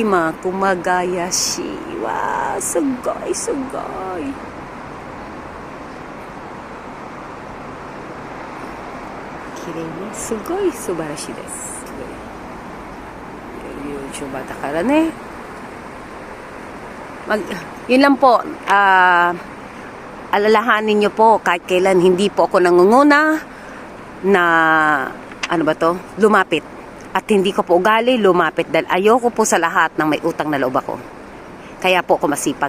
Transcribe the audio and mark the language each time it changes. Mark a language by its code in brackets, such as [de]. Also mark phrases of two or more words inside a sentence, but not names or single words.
[ja] 今、熊谷市。わー、すごい、すごい。綺麗ね。すごい素晴らしいです。YouTuber だからね。 [tl] Yun lang po, alalahanin nyo po kahit kailan hindi po ako nangunguna na lumapit, at hindi ko po ugali lumapit dahil ayoko po sa lahat ng may utang na loob ako. Kaya po ako masipag.